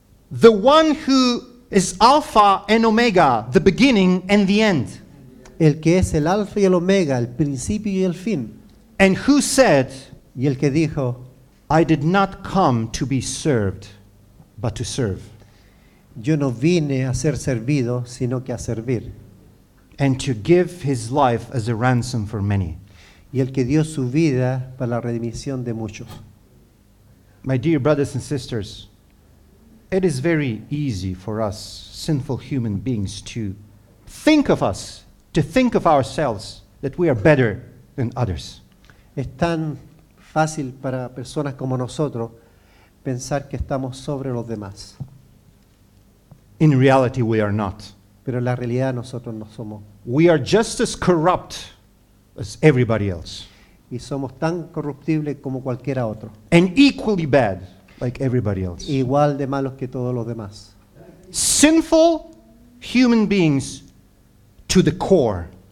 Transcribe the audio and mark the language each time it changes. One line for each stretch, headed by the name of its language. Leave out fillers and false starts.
English: the one who is Alpha and Omega, the beginning and the end,
Spanish: el que es el alfa y el omega, el principio y el fin,
English: and who said,
Spanish: y el que dijo,
English: I did not come to be served, but to serve.
Spanish: Yo no vine a ser servido, sino que a servir.
English: and to give his life as a ransom for many.
Spanish: Y el que dio su vida para la redimisión de muchos.
English: My dear brothers and sisters, it is very easy for us, sinful human beings, to think of us, to think of ourselves that we are better than others.
Spanish: Es tan fácil para personas como nosotros pensar que estamos sobre los demás.
English: In reality, we are not.
Spanish: Pero en la realidad nosotros no somos.
English: We are just as corrupt as everybody else,
Spanish: Y somos tan corruptibles como cualquiera otro.
English: and equally bad like everybody else.
Spanish: Igual de malos que todos los demás.
English: Sinful human beings to the core.